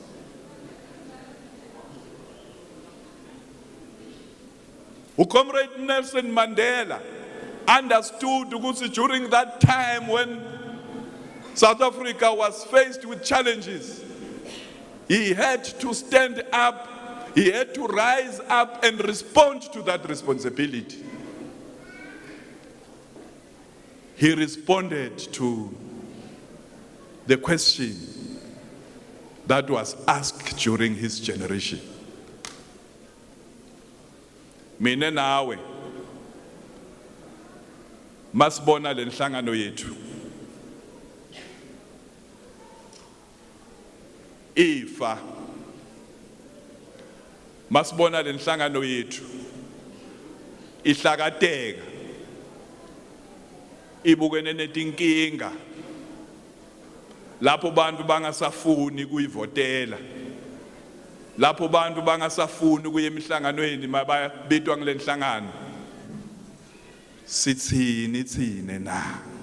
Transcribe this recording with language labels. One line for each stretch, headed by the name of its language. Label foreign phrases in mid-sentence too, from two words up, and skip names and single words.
English: Comrade Nelson Mandela understood ukuthi during that time when South Africa was faced with challenges, he had to stand up, he had to rise up and respond to that responsibility. He responded to the question that was asked during his generation.
Swati: Mina nawe masibona le nhlangano yethu ifa, masibona le nhlangano yethu ihlakateka, ibukene netinkinga lapho bantu bangasafuni kuyivotela, lapho bantu bangasafuni kuye emihlanganweni mababitwa ngale nhlangano, sithini thine na?